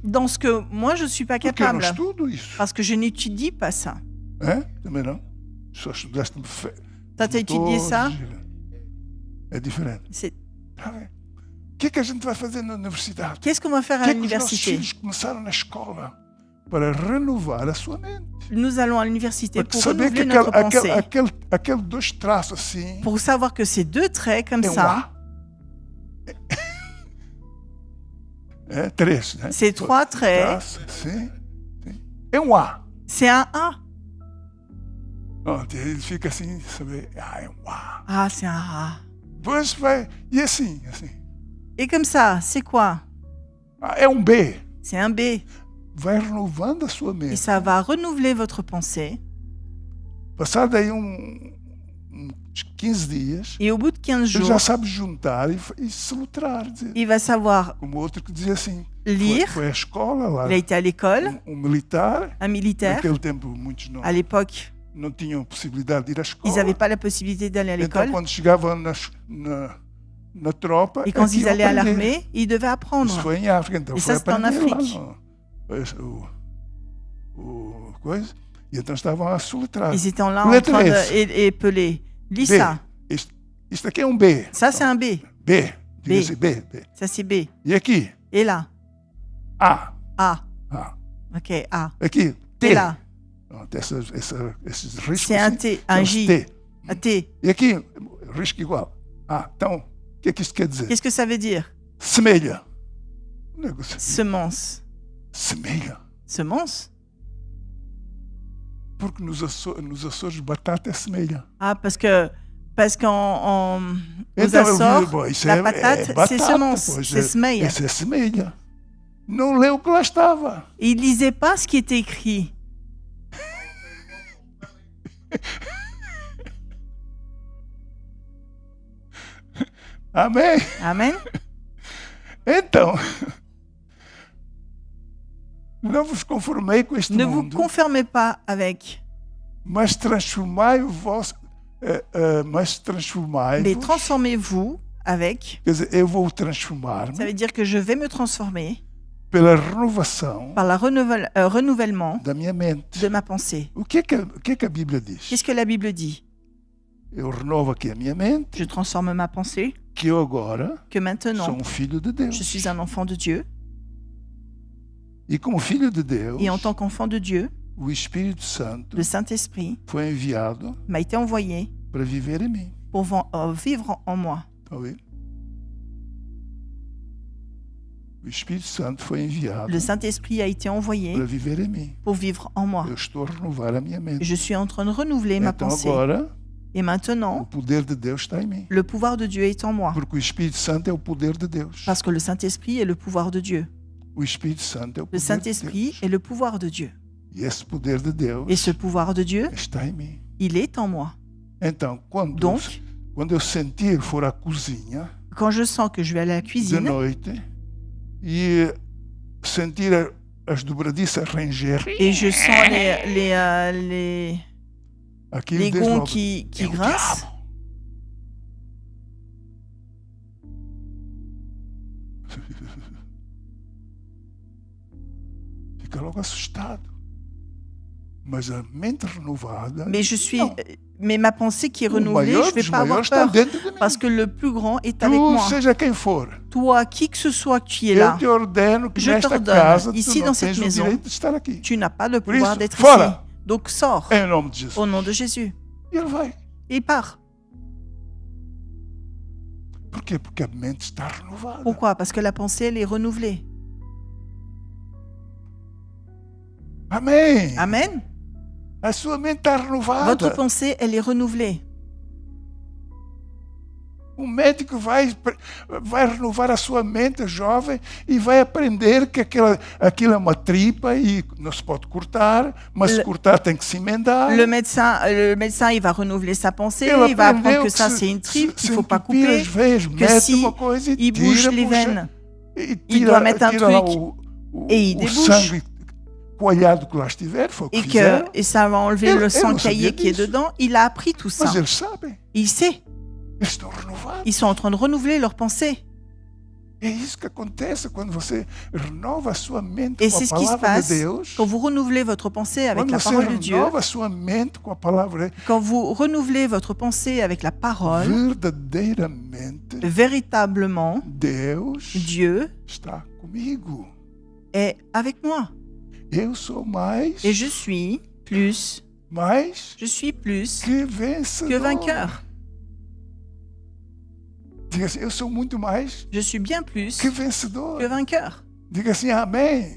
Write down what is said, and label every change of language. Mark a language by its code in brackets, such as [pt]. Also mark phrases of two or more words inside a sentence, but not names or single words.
[fr] dans ce que moi je ne suis pas [pt] Porque eu não [fr] capable. [pt] estudo isso. [fr] Parce que je n'étudie pas ça. [pt] Hã? Também não? Só estudaste [fr] T'as étudié ça? [pt] É diferente. [fr] C'est- [pt] Tá bem. O que é que a gente vai fazer na universidade? [fr] Qu'est-ce qu'on va faire [pt] O [fr] à [pt] que é que os nossos [fr] l'université? [pt] filhos começaram na escola para renovar a sua mente? [fr] Nous allons à l'université [pt] Para [fr] pour [pt] saber que [fr] renouveler notre pensée. [pt] aquele dois traços assim [fr] Pour savoir que ces deux traits comme [pt] é um [fr] ça, [pt] A. É três, né? [fr] ces trois traits, [pt] Traço, sim, sim. É um A. [fr] c'est un A. [pt] Pronto, ele fica assim, sabe? Ah, é um A. [fr] Ah, c'est un A. [pt] Depois vai, e assim. [fr] Et comme ça, c'est quoi? [pt] Ah, é um B. [fr] C'est un B. [pt] Vai renovando a sua [fr] Et [pt] mente. [fr] ça va renouveler votre pensée. [pt] Passado aí uns 15 dias, [fr] Et au bout de 15 [pt] ele já [fr] jours, [pt] sabe juntar e se lutrar. Dizer, [fr] il va savoir [pt] como outro que dizia assim, [fr] lire. [pt] foi à escola lá, [fr] Il a été à l'école, [pt] um militar. [fr] un militaire. [pt] Naquele tempo muitos [fr] À l'époque, [pt] não tinham possibilidade de ir à [fr] ils [pt] escola. [fr] n'avaient pas la possibilité d'aller à [pt] Então, [fr] l'école. [pt] quando chegavam na tropa, [fr] Et quand [pt] é que [fr] ils [pt] iam [fr] allaient à [pt] aprender. [fr] l'armée, ils devaient [pt] Isso [fr] apprendre. [pt] foi em África, então E foi [fr] ça, c'était en [pt] aprender lá [fr] Afrique. [pt] o coisa. E então estavam a soletrar. [fr] Ils étaient là en Lettre train S. de épeler. Lis B. ça. [pt] Isto aqui é um B. [fr] Ça, c'est un B. [pt] B. Diga B. assim, B. [fr] Ça, c'est B. [pt] E aqui? [fr] Et là, A. A. A. OK, A. [pt] Aqui? T. [fr] Et là, [pt] Pronto, esses riscos. [fr] c'est un [pt] assim, [fr] T, un [pt] são os J, T. [fr] un T. [pt] E aqui, risco igual. Ah, então, o que é que isto quer dizer? [fr] Qu'est-ce que ça veut dire? [pt] Semelha. Um negócio. [fr] Semence. [pt] Semelha. [fr] Semence? [pt] Porque nos Açores batata é semelha. [fr] Ah, parce qu'aux [pt] Então eu vi, [fr] Açores, [pt] bom, isso [fr] la patate, c'est [pt] batata, [fr] semence, [pt] pois, [fr] c'est semeia. [pt] isso é semelha. Não leu o que lá estava. [fr] Et il lisait pas ce qui était écrit. [pt] Amém? [fr] Amen. [pt] Então, não vos conformei com este [fr] Ne vous [pt] mundo, [fr] conformez pas avec, [pt] mas transformai o vosso, mas [fr] mais [pt] transformai-vos. [fr] transformez-vous avec. [pt] Quer dizer, eu vou [fr] Ça [pt] transformar-me [fr] veut dire que je vais me transformer [pt] pela renovação [fr] par le renouvellement [pt] da minha mente. [fr] de ma pensée. [pt] O que é que a Bíblia diz? [fr] Qu'est-ce que la Bible dit? [pt] Eu renovo aqui a minha mente, [fr] Je transforme ma pensée, [pt] que eu agora [fr] que [pt] sou [fr] maintenant, [pt] filho de [fr] je [pt] Deus. [fr] suis un enfant de Dieu. [pt] E como filho de Deus, [fr] Et en tant qu'enfant de Dieu, [pt] o Espírito Santo [fr] le Saint-Esprit [pt] foi enviado [fr] m'a été envoyé [pt] para viver em mim. [fr] pour vivre en moi. [pt] Tá ouvindo? O Espírito Santo foi enviado [fr] Le Saint-Esprit a été envoyé [pt] para viver em mim. [fr] pour vivre en moi. [pt] Eu estou a renovar a minha mente. [fr] Je suis en train de renouveler ma [pt] Então [fr] pensée. [pt] agora, [fr] Et [pt] o [fr] maintenant, [pt] poder de Deus está em mim. [fr] le pouvoir de Dieu est en moi. [pt] Porque o Espírito Santo é o poder de Deus. [fr] Parce que le Saint-Esprit est le pouvoir de Dieu. [pt] O Espírito Santo é o [fr] Le [pt] poder de [fr] Saint-Esprit [pt] Deus. [fr] est le pouvoir de Dieu. [pt] E esse poder de Deus [fr] Et ce pouvoir de Dieu, [pt] está em mim. [fr] il est en moi. [pt] Então, [fr] Donc, [pt] quando eu sentir for à cozinha [fr] quand je sens que je vais aller à la [pt] de [fr] cuisine [pt] noite e sentir as dobradiças ranger, [fr] et je sens les [pt] aquilo [fr] les [pt] diz [fr] gonds [pt] logo, [fr] qui [pt] é o [fr] grincent, [pt] diabo. Fica logo assustado. Mas a mente renovada, não. [fr] mais ma pensée qui est [pt] O [fr] renouvelée, [pt] maior [fr] je ne vais [pt] dos [fr] pas avoir [pt] maiores está [fr] peur. [pt] dentro de mim. [fr] Parce que le plus grand est avec [pt] Tu, [fr] moi. [pt] seja quem for, [fr] Toi, qui que ce soit que tu es [pt] eu [fr] là, [pt] te ordeno que [fr] Je [pt] nesta [fr] t'ordonne, [pt] casa [fr] ici [pt] tu não [fr] dans cette [pt] tens o [fr] maison, [pt] direito de estar aqui. [fr] tu n'as pas le [pt] Por [fr] pouvoir [pt] isso, [fr] d'être [pt] fora. [fr] ici. Donc sors [pt] Em nome de Jesus. [fr] au nom de Jésus. [pt] E ele vai. [fr] Et pars. [pt] Por quê? Porque a mente está renovada. [fr] Pourquoi? Parce que la pensée, elle est renouvelée. [pt] Amém. [fr] Amen. [pt] A sua mente está renovada. [fr] Votre pensée, elle est renouvelée. [pt] O médico vai renovar a sua mente jovem e vai aprender que aquilo é uma tripa e não se pode cortar, mas se cortar tem que se emendar. [fr] Le médecin, il va renouveler sa pensée. [pt] Ele [fr] Il va apprendre [pt] aprendeu [fr] que ça, [pt] se- [fr] c'est une tripe, [pt] se [fr] qu'il ne faut pas [pt] entupir [fr] couper. [pt] as veias, [fr] que [pt] mete [fr] si [pt] uma coisa e [fr] Il bouge [pt] tira, [fr] les [pt] puxa, [fr] veines. [pt] e [fr] il doit mettre un [pt] tira lá [fr] truc et il [pt] o [fr] débouche. [pt] sangue coalhado que lá estiver, foi o que fizeram. [fr] Et ça va enlever Elle- le elle sang ne caillé savait qui est [pt] disso. [fr] dedans. Il a appris tout ça. [pt] Mas eles sabem, [fr] Il sait. [pt] eles estão renovados. [fr] Ils sont en train de renouveler leurs pensées. [pt] É isso que acontece quando você renova a sua mente [fr] Et [pt] com [fr] c'est [pt] a [fr] ce qui se [pt] palavra de [fr] passe [pt] Deus. [fr] quand vous renouvelez votre pensée avec [pt] Quando [fr] la [pt] você [fr] parole de Dieu. [pt] renova a sua mente com a palavra, [fr] Quand vous renouvelez votre pensée avec la parole, [pt] verdadeiramente [fr] véritablement, [pt] Deus [fr] Dieu [pt] está comigo. [fr] est avec moi. [pt] Eu sou mais [fr] Et je suis plus [pt] que vencedor. [fr] que vainqueur. [pt] Diga assim, eu sou muito mais [fr] Je suis bien plus [pt] que vencedor. [fr] que vainqueur. [pt] Diga assim, amém.